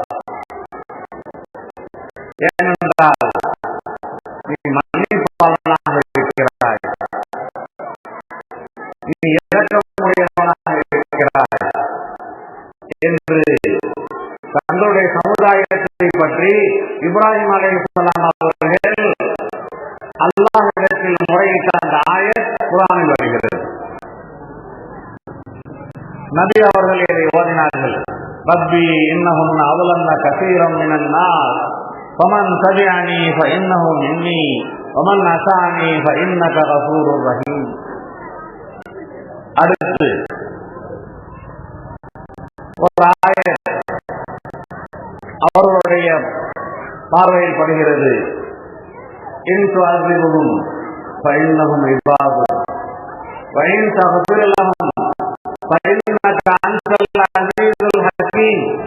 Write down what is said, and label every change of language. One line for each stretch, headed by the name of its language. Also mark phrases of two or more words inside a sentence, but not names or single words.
Tamil: ஏனென்றால் நீ மன்னிப்பாளனாக இருக்கிறாய், நீ இரக்கமுடையவனாக இருக்கிறாய் என்று தங்களுடைய சமுதாயத்தை பற்றி இப்ராஹிம் அலைஹிஸ்ஸலாம் அவர்கள் அல்லாஹ்விடத்தில் முறையிட்ட அந்த ஆயத் குர்ஆனில் வருகிறது. நபி அவர்கள் இதை ஓதினார்கள்.
Arabic: رب إنهن அضللن كثيرا من الناس فمن تبعني فإنه مني ومن عصاني فإنك غفور رحيم.
Tamil: அடுத்து ஒரு ஆயத் அவர்களுடைய பார்வையில் படுகிறது.
Arabic: إن تعذبهم فإنهم عبادك وإن تغفر لهم فإنك أنت العزيز الحكيم.